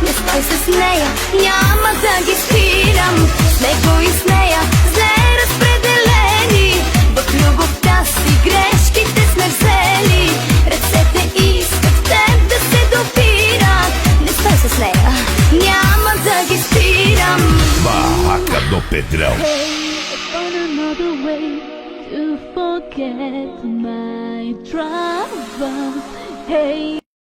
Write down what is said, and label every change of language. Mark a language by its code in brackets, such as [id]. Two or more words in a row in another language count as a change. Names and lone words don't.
[bg] Не стой с нея, няма да ги спирам. С него и с нея зле разпределени. В любовта си грешките сме взели. Ръцете искат в теб да се допират. Не стой с нея, няма да ги спирам. Barraca do Pedrão. [en] Hey, I found another way to forget my troubles. Hey.